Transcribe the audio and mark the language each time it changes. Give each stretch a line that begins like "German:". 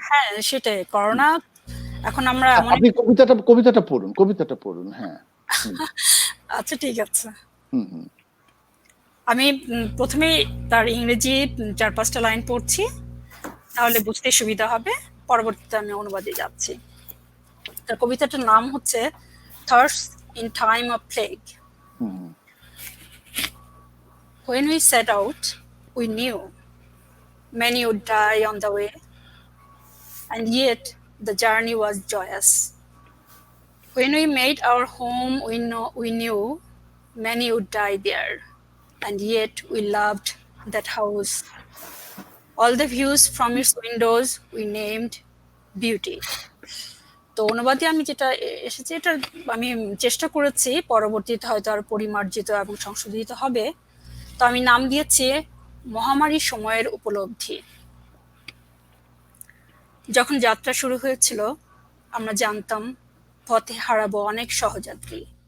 Bangla: হ্যাঁ, সেটাই। করোনা এখন আমরা আপনি কবিতাটা পড়ুন। হ্যাঁ। আচ্ছা, ঠিক আছে। আমি প্রথমে তার ইংরেজি 4-5টা লাইন পড়ছি, তাহলে বুঝতে সুবিধা হবে। পরবর্তীতে আমি অনুবাদে যাচ্ছি। তার কবিতাটার নাম হচ্ছে Thirst in Time of Plague.
English: When we set out, we knew many would die on the way, and yet the journey was joyous. When we made our home, we knew many would die there, and yet we loved that house. All the views from its windows we named beauty.
Bangla: তো অনুবাদে আমি যেটা এসেছে, এটা আমি চেষ্টা করেছি, পরবর্তীতে হয়তো আর পরিমার্জিত এবং সংশোধিত হবে। তো আমি নাম দিয়েছি মহামারীর সময়ের উপলব্ধি। যখন যাত্রা শুরু হয়েছিল, আমরা জানতাম পথে হারাবো অনেক সহযাত্রী।